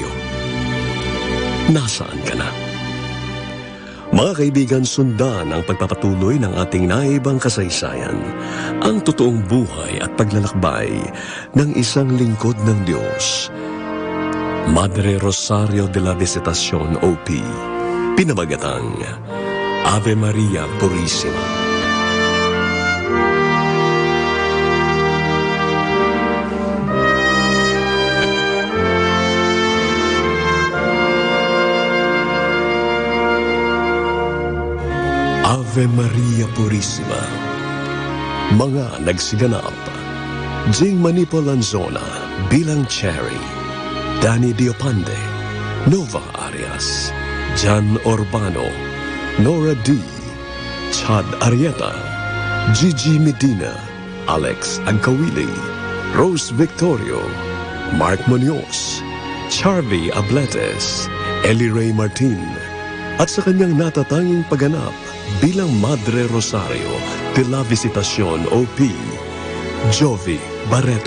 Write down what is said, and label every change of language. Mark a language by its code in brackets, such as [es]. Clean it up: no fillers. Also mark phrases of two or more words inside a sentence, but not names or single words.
[tl] Nasaan ka na? Mga kaibigan, sundan ang pagpapatuloy ng ating naibang kasaysayan, ang totoong buhay at paglalakbay ng isang lingkod ng Diyos. Madre Rosario de la Visitacion, OP, pinamagatang Ave Maria Purissima. Ave Maria Purissima. Mga nagsiganap: Jing Manipo Lanzona bilang Cherry, Danny Diopande, Nova Arias, Jan Urbano, Nora D, Chad Arieta, Gigi Medina, Alex Agkawili, Rose Victorio, Mark Munoz, Charlie Abletes, Ellie Ray Martin, at sa kanyang natatanging pagganap bilang Madre Rosario de la Visitacion, OP, Jovi Barreto.